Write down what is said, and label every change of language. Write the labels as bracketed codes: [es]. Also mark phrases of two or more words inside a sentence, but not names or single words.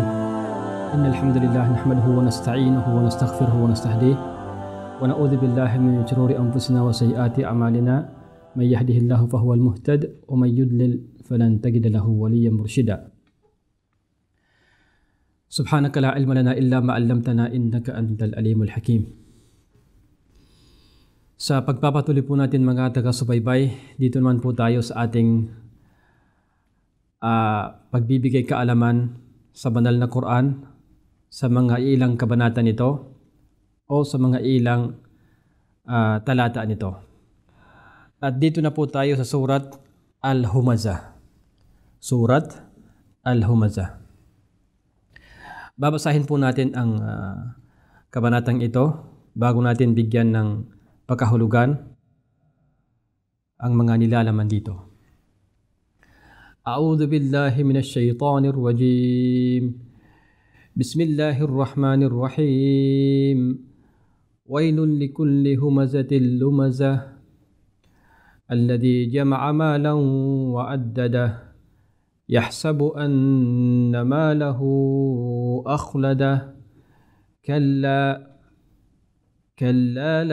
[ar] إن الحمد لله نحمده ونستعينه ونستغفره ونستهديه ونعوذ بالله من شرور أنفسنا وسيئات أعمالنا. من يهده الله فهو المهتد ومن يضلل فلن تجد له وليا مرشدا. سبحانك لا علم لنا إلا ما علمتنا إنك أنت العليم الحكيم. [tl] Sa pagpapatuloy po natin mga taga-subaybay, dito naman po tayo sa ating pagbibigay kaalaman sa banal na Quran, sa mga ilang kabanata nito o sa mga ilang talata nito. At dito na po tayo sa Surat Al-Humazah. Surat Al-Humazah. Babasahin po natin ang kabanatang ito bago natin bigyan ng pagkahulugan ang mga nilalaman dito. [ar] أعوذ بالله من الشيطان الرجيم. بسم الله الرحمن الرحيم. ويل لكل همزة لمزة. الذي جمع مالا وعدده يحسب أن ماله أخلده كلا